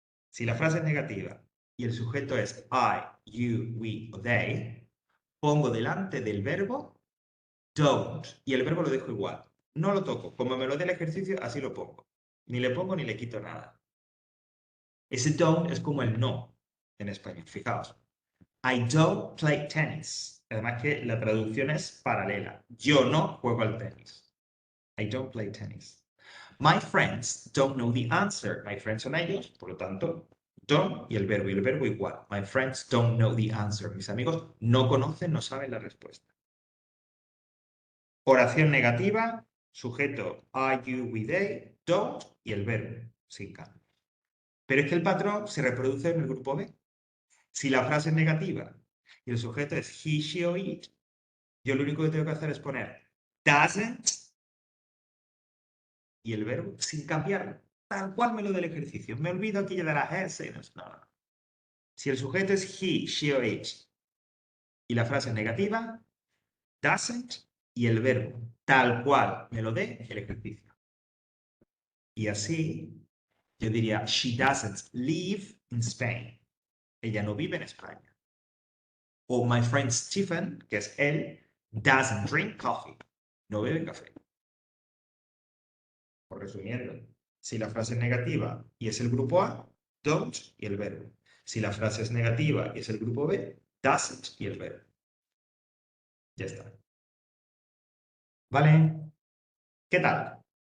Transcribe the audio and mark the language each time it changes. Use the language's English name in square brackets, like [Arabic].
[Spanish] Si la frase es negativa y el sujeto es I, you, we o they, pongo delante del verbo don't y el verbo lo dejo igual. No lo toco. Como me lo dé el ejercicio, así lo pongo. Ni le pongo ni le quito nada. Ese don't es como el no en español. Fijaos. [English] I don't play tennis. [Spanish] Además que la traducción es paralela. Yo no juego al tenis. [English] I don't play tennis. My friends don't know the answer. [Spanish] My friends son ellos, por lo tanto, don't y el verbo igual. [English] My friends don't know the answer. [Spanish] Mis amigos no conocen, no saben la respuesta. Oración negativa, sujeto I, you, we, they, don't y el verbo, sin cambio. Pero es que el patrón se reproduce en el grupo B. Si la frase es negativa y el sujeto es he, she o it, yo lo único que tengo que hacer es poner doesn't y el verbo sin cambiarlo. Tal cual me lo del ejercicio. Me olvido aquí de las S. No. Si el sujeto es he, she o it y la frase es negativa, doesn't y el verbo tal cual me lo dé el ejercicio. Y así yo diría, [English] she doesn't live in Spain. [Spanish] Ella no vive en España. [English] O my friend Stephen, [Spanish] que es él, [English] doesn't drink coffee. [Spanish] No bebe café. Por resumiendo, si la frase es negativa y es el grupo A, don't y el verbo. Si la frase es negativa y es el grupo B, doesn't y el verbo. Ya está. ¿Vale? ¿Qué tal?